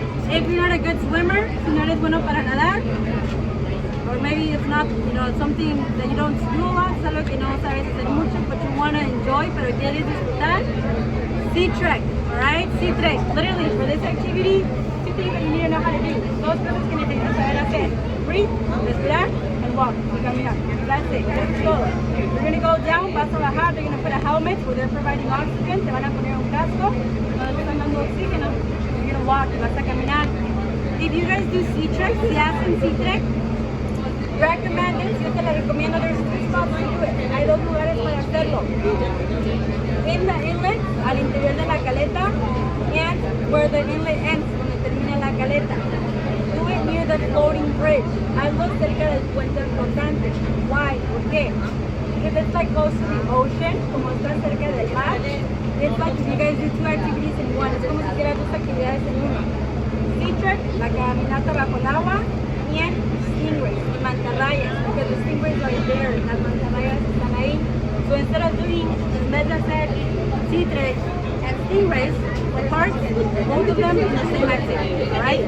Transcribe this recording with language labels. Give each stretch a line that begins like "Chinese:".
English: If you're not a good swimmer,
Spanish: si no eres bueno para nadar,
English: or maybe it's not, something that you don't do a lot,
Spanish: es algo que no sabes hacer mucho,
English: but you want to enjoy,
Spanish: pero quieres disfrutar,
English: sea trek, alright? Sea trek, literally, for this activity, two things that you need to know how to do.
Spanish: Dos cosas que necesitas saber hacer.
English: Breathe,
Spanish: respirar,
English: and walk,
Spanish: y caminar.
English: That's it, that's todo. You're going to go down,
Spanish: vas a bajar,
English: they're going to put a helmet where they're providing oxygen,
Spanish: te van a poner un casco, cuando te están dando oxígeno,
English: you're going to walk,
Spanish: y vas a caminar.
English: If you guys do sea trek,
Spanish: si hacen sea trek,
English: recommend it,
Spanish: yo te la recomiendo,
English: there's 2 spots to do it.
Spanish: Hay 2 lugares para hacerlo.
English: In the inlet,
Spanish: al interior de la caleta,
English: and where the inlet ends,
Spanish: donde termina la caleta.
English: Do it near the floating bridge.
Spanish: Hazlo cerca del puente flotante.
English: Why?
Spanish: ¿Por qué?
English: Because it's like close to the ocean,
Spanish: como está cerca del mar.
English: It's like if you guys do 2 activities in one.
Spanish: Es como si hicieras 2 actividades en una. Sea trek, la caminata bajo el agua,
English: and stingrays,
Spanish: y mantarrayas,
English: because the stingrays are there,
Spanish: las mantarrayas están ahí.
English: So instead of doing,
Spanish: en vez de hacer
English: sea trek and stingrays, parts, both of them in the same activity, alright?